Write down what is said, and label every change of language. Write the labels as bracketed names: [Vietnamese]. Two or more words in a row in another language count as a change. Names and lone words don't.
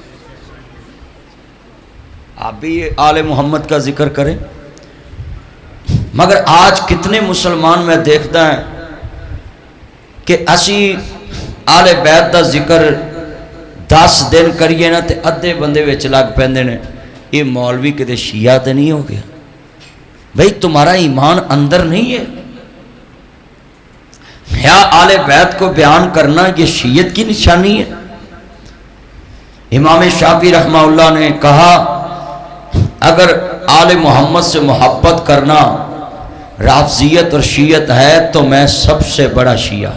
[Urdu] آپ بھی آل محمد کا ذکر کریں. مگر آج کتنے مسلمان میں دیکھتا ہے کہ [Punjabi] اسی آل بیت دا ذکر 10 دن کریے نا تے ادھے بندے وچ لگ پیندے نے یہ مولوی کدے شیعہ تے نہیں ہو گیا. [Urdu] بھئی تمہارا ایمان اندر نہیں ہے. یا آل بیت کو بیان کرنا یہ شیعت کی نشانی ہے. امام شافعی رحمہ اللہ نے کہا اگر آل محمد سے محبت کرنا رافضیت اور شیعت ہے تو میں سب سے بڑا شیعہ.